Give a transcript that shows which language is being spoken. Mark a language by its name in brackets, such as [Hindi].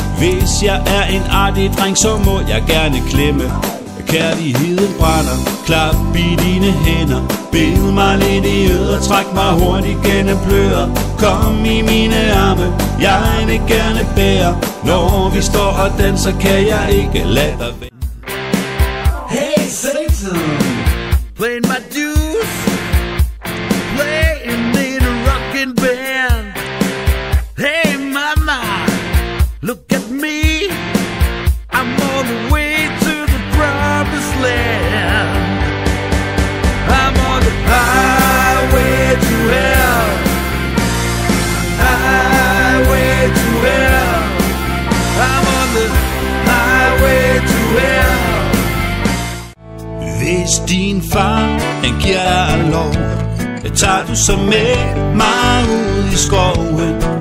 [Danish] Hvis jeg er en artig dreng, så må jeg gerne klemme. Kærligheden brænder, klap i dine hænder. Bid mig lidt i øret, træk mig hurtigt gennem pløret. Kom i mine arme, jeg vil gerne bære. Når vi står og danser, kan jeg ikke lade dig være. [English] Hey Satan, playing my dues, playing in a rockin' band. Hey mama, look at me, I'm on the way to the promised land. I'm on the highway to hell, highway to hell. I'm on the highway to hell. [Danish] Hvis din far, han giver dig lov, tager du så med mig ud i skoven.